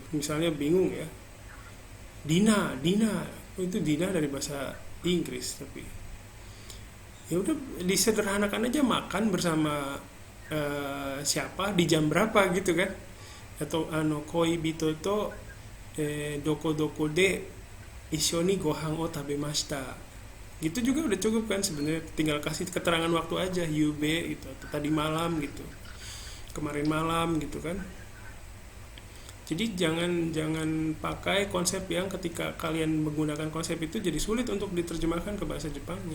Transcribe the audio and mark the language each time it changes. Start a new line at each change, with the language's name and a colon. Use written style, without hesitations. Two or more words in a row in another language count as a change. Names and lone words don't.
Indonesian: Misalnya bingung ya. Dina itu Dina dari bahasa Inggris, tapi ya udah disederhanakan aja, makan bersama siapa di jam berapa gitu kan. Atau
Japanese: 恋人とどこで一緒にご飯を食べました
Indonesian: Gitu juga udah cukup kan sebenarnya, tinggal kasih keterangan waktu aja, UB gitu, atau tadi malam gitu, kemarin malam gitu kan. Jadi jangan jangan pakai konsep yang ketika kalian menggunakan konsep itu jadi sulit untuk diterjemahkan ke bahasa Jepangnya.